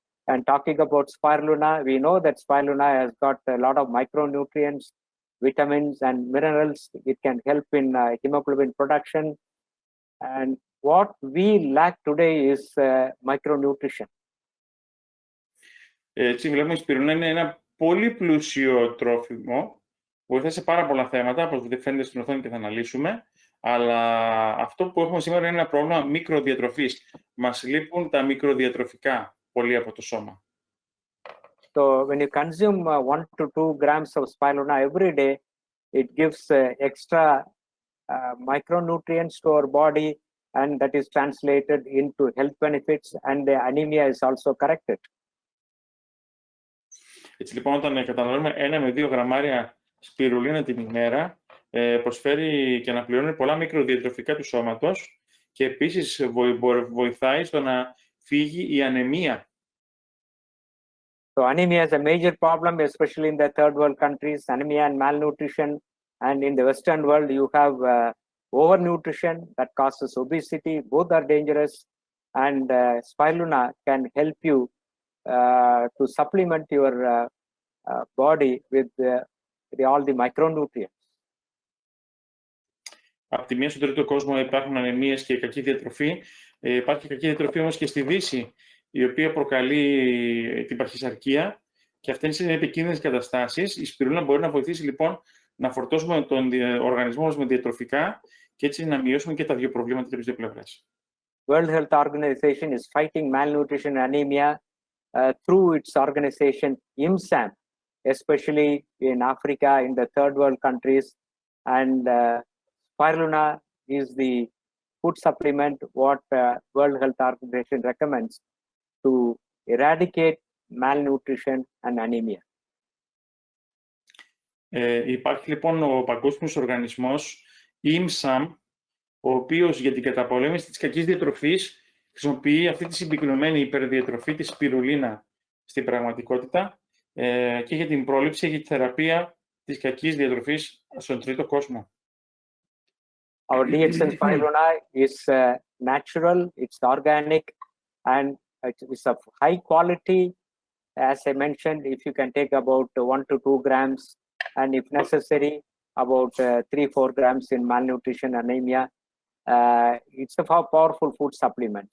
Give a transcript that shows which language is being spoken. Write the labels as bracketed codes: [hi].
[en] And talking about spirulina, we know that spirulina has got a lot of micronutrients, vitamins, and minerals. It can help in hemoglobin production. And what we lack today is micronutrition. [el] Έτσι, βλέπουμε η σπιρουλίνα είναι ένα πολύ πλούσιο τρόφιμο. Βοηθάει σε πάρα πολλά θέματα, όπως φαίνεται στην οθόνη και θα αναλύσουμε. Αλλά αυτό που έχουμε σήμερα είναι ένα πρόβλημα μικροδιατροφής. Μας λείπουν τα μικροδιατροφικά πολύ από το σώμα. [en] So when you consume 1 to 2 grams of spirulina every day, it gives extra micronutrients to our body, and that is translated into health benefits, and the anemia is also corrected. [el] Έτσι λοιπόν, όταν καταναλώνουμε 1 με 2 γραμμάρια σπιρουλίνα την ημέρα, προσφέρει και αναπληρώνει πολλά μικροδιατροφικά του σώματος και επίσης βοηθάει στο να φύγει η ανεμία. [en] So anemia is a major problem, especially in the third world countries, anemia and malnutrition. And in the Western world, you have overnutrition that causes obesity. Both are dangerous. And spirulina can help you to supplement your body with all the micronutrients. [el] Από τη μία, στον τρίτο κόσμο υπάρχουν ανεμίες και κακή διατροφή. Υπάρχει κακή διατροφή όμως και στη Δύση, η οποία προκαλεί την παχυσαρκία, και αυτές είναι επικίνδυνες καταστάσεις. Η σπιρουλίνα μπορεί να βοηθήσει λοιπόν να φορτώσουμε τον οργανισμό μας με διατροφικά και έτσι να μειώσουμε και τα δύο προβλήματα και τις δύο πλευρές. [en] World Health Organization is fighting malnutrition and anemia through its organization IMSAM, especially in Africa, in the third world countries. And spirulina is the food supplement what World Health Organization recommends to eradicate malnutrition and anemia. [el] Υπάρχει λοιπόν ο Παγκόσμιος Οργανισμός IMSAM, ο οποίος για την καταπολέμηση της κακής διατροφής χρησιμοποιεί αυτή τη συμπυκνωμένη υπερδιατροφή, τη σπιρουλίνα στην πραγματικότητα, και για την πρόληψη και τη θεραπεία της κακής διατροφής στον τρίτο κόσμο. [en] Our DXN spirulina is natural, it's organic, and it's of high quality. As I mentioned, if you can take about 1 to 2 grams, and if necessary, about 3-4 grams in malnutrition anemia, it's a powerful food supplement.